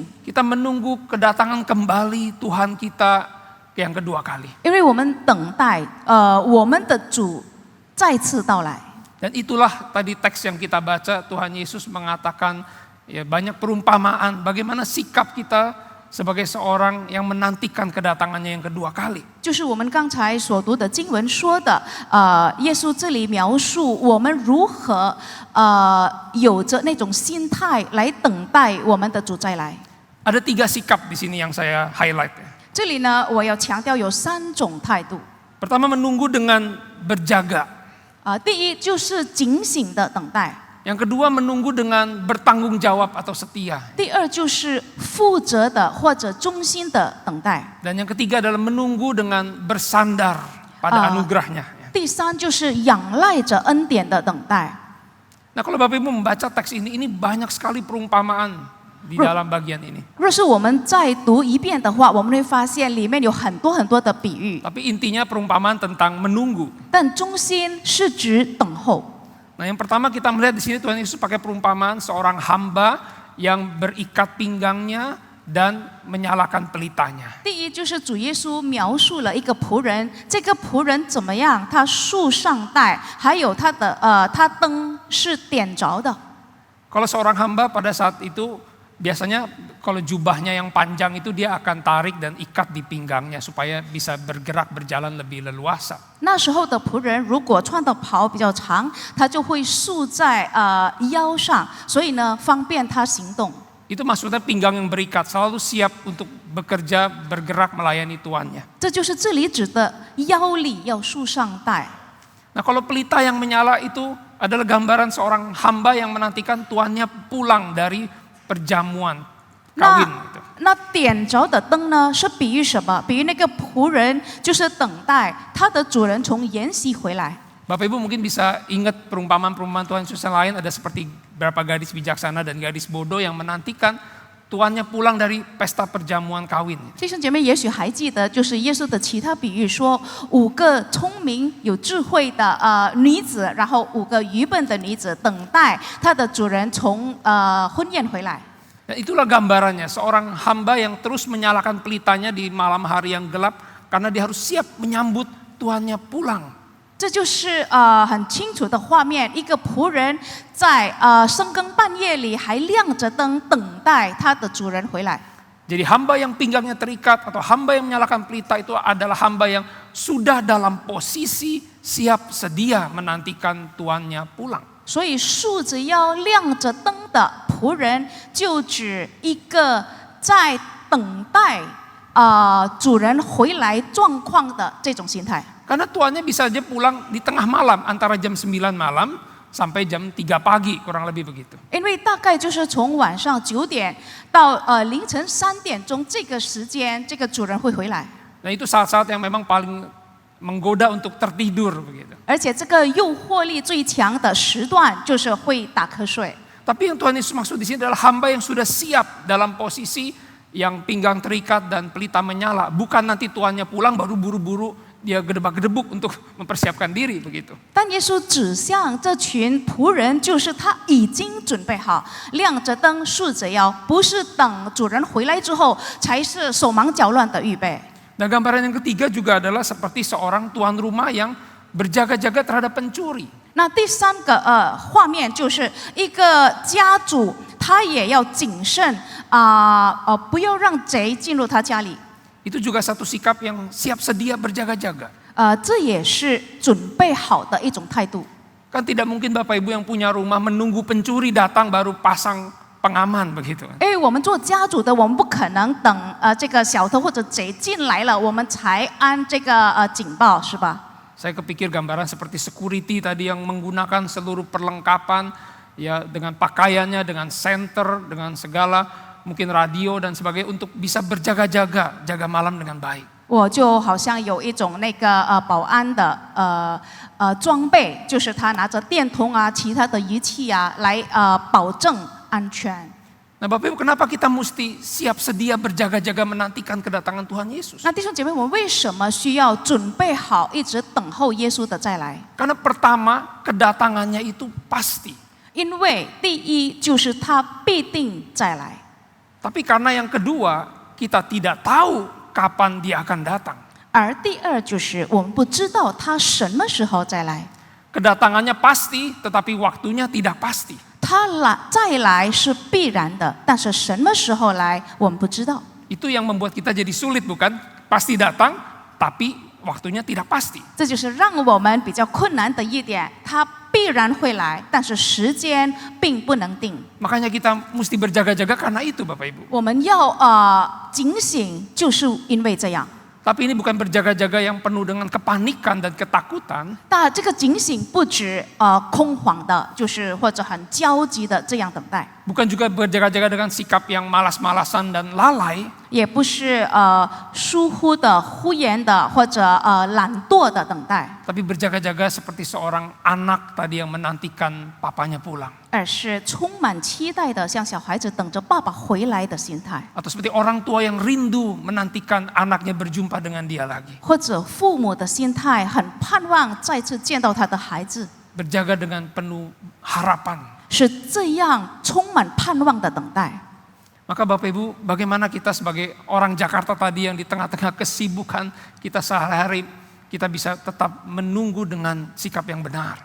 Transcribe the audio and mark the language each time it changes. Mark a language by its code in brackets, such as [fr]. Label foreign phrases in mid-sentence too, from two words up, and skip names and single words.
[id] Kita menunggu kedatangan kembali Tuhan kita yang kedua kali. [zh] 因为我们等待我们的主再次到来。 [id] Dan itulah tadi teks yang kita baca, Tuhan Yesus mengatakan ya, banyak perumpamaan bagaimana sikap kita sebagai seorang yang menantikan kedatangannya yang kedua kali. [zh] 就是我们刚才所读的经文说的，耶稣这里描述我们如何有着那种心态来等待我们的主再来。 [id] Ada 3 sikap di sini yang saya highlight. [zh] 这里呢，我要强调有3种态度。 [id] Pertama menunggu dengan berjaga. [zh] 第一就是警醒的等待， [id] Yang kedua menunggu dengan bertanggung jawab atau setia. [zh] 第二就是负责的或者忠心的等待， [id] Dan yang ketiga adalah menunggu dengan bersandar pada anugerahnya. [zh] 第三就是仰赖着恩典的等待。 [id] Nah kalau Bapak Ibu membaca teks ini banyak sekali perumpamaan di dalam bagian ini. [zh] 若是我们再读一遍的话，我们会发现里面有很多很多的比喻， [id] Tapi intinya perumpamaan tentang menunggu. [zh] 但中心是指等候。 [id] Nah yang pertama kita melihat di sini Tuhan Yesus pakai perumpamaan seorang hamba yang berikat pinggangnya dan menyalakan pelitanya. [zh] 第一就是主耶稣描述了一个仆人，这个仆人怎么样？他束上带，还有他的他灯是点着的。 [id] Kalau seorang hamba pada saat itu biasanya kalau jubahnya yang panjang itu dia akan tarik dan ikat di pinggangnya supaya bisa bergerak berjalan lebih leluasa. [zh] 那时候的仆人如果穿的袍比较长，他就会束在腰上，所以呢方便他行动。 [id] Itu maksudnya pinggang yang berikat selalu siap untuk bekerja, bergerak melayani tuannya. [zh] 这就是这里指的腰里要束上带。 [id] Nah kalau pelita yang menyala itu adalah gambaran seorang hamba yang menantikan tuannya pulang dari perjamuan kawin. [zh] 那点着的灯呢，是比喻什么？比喻那个仆人就是等待他的主人从筵席回来。 [id] Bapak Ibu mungkin bisa ingat perumpamaan-perumpamaan Tuhan Yesus yang lain, ada seperti berapa gadis bijaksana dan gadis bodoh yang menantikan tuannya pulang dari pesta perjamuan kawin. [zh] 弟兄姐妹也许还记得，就是耶稣的其他比喻说，5个聪明有智慧的女子，然后5个愚笨的女子等待她的主人从婚宴回来。 [id] Dan itulah gambarannya, seorang hamba yang terus menyalakan pelitanya di malam hari yang gelap karena dia harus siap menyambut tuannya pulang. [zh] 这就是很清楚的画面，一个仆人在深更半夜里还亮着灯，等待他的主人回来。 [id] Jadi hamba yang pinggangnya terikat atau hamba yang menyalakan pelita itu adalah hamba yang sudah dalam posisi siap sedia menantikan tuannya pulang. [zh] 所以竖着腰亮着灯的仆人，就指一个在等待主人回来状况的这种心态。 [id] Karena tuannya bisa saja pulang di tengah malam antara jam 9 malam sampai jam 3 pagi kurang lebih begitu. [zh] 因为大概就是从晚上9点到凌晨3点钟这个时间，这个主人会回来。 [id] Nah itu saat-saat yang memang paling menggoda untuk tertidur begitu. [zh] 而且这个诱惑力最强的时段就是会打瞌睡。 [id] Tapi yang Tuhan Yesus maksud di sini adalah hamba yang sudah siap dalam posisi yang pinggang terikat dan pelita menyala. Bukan nanti tuannya pulang baru buru-buru dia gedebak-gedebuk untuk mempersiapkan diri begitu. [zh] 但耶稣指向这群仆人，就是他已经准备好，亮着灯，竖着腰，不是等主人回来之后才是手忙脚乱的预备。 [id] Nah gambaran yang ketiga juga adalah seperti seorang tuan rumah yang berjaga-jaga terhadap pencuri. [zh] 那第三个画面就是一个家主，他也要谨慎不要让贼进入他家里。 [id] Itu juga satu sikap yang siap sedia berjaga-jaga. [zh] 这也是准备好的一种态度。 [id] Kan tidak mungkin Bapak Ibu yang punya rumah menunggu pencuri datang baru pasang pengaman begitu. [zh] 因为我们做家主的，我们不可能等这个小偷或者贼进来了，我们才安这个警报，是吧？ [id] Saya kepikir gambaran seperti security tadi yang menggunakan seluruh perlengkapan ya dengan pakaiannya, dengan senter, dengan segala mungkin radio dan sebagainya untuk bisa berjaga-jaga, jaga malam dengan baik. [zh] 我就好像有一种那个保安的装备，就是他拿着电筒啊、其他的仪器啊来保证安全。 [id] Nah Bapak Ibu, kenapa kita mesti siap sedia berjaga-jaga menantikan kedatangan Tuhan Yesus? [zh] 那弟兄姐妹，我们为什么需要准备好，一直等候耶稣的再来？ [id] Karena pertama kedatangannya itu pasti. [zh] 因为第一就是他必定再来。 [id] Tapi karena yang kedua kita tidak tahu kapan dia akan datang. [zh] 而第二就是我们不知道他什么时候再来。 [id] Kedatangannya pasti, tetapi waktunya tidak pasti. [zh] 他再来是必然的，但是什么时候来我们不知道。 [id] Itu yang membuat kita jadi sulit bukan? Pasti datang, tapi waktunya tidak pasti. [zh] 这就是让我们比较困难的一点，他必然会来，但是时间并不能定。 [id] Makanya kita mesti berjaga-jaga karena itu Bapak Ibu. [zh] 我们要警醒，就是因为这样。 [id] Tapi ini bukan berjaga-jaga yang penuh dengan kepanikan dan ketakutan. [zh] 但这个警醒不止空晃的，就是或者很焦急的这样等待， [id] Bukan juga berjaga-jaga dengan sikap yang malas-malasan dan lalai. [zh] 也不是疏忽的、忽延的或者懒惰的等待， [id] Tapi berjaga-jaga seperti seorang anak tadi yang menantikan papanya pulang. [zh] 而是充满期待的，像小孩子等着爸爸回来的心态， [id] Atau seperti orang tua yang rindu menantikan anaknya berjumpa dengan dia lagi. [zh] 或者父母的心态，很盼望再次见到他的孩子， [id] Berjaga dengan penuh harapan. [zh] 是这样充满盼望的等待。 [id] Maka Bapak Ibu, bagaimana kita sebagai orang Jakarta tadi yang di tengah-tengah kesibukan kita sehari-hari, kita bisa tetap menunggu dengan sikap yang benar.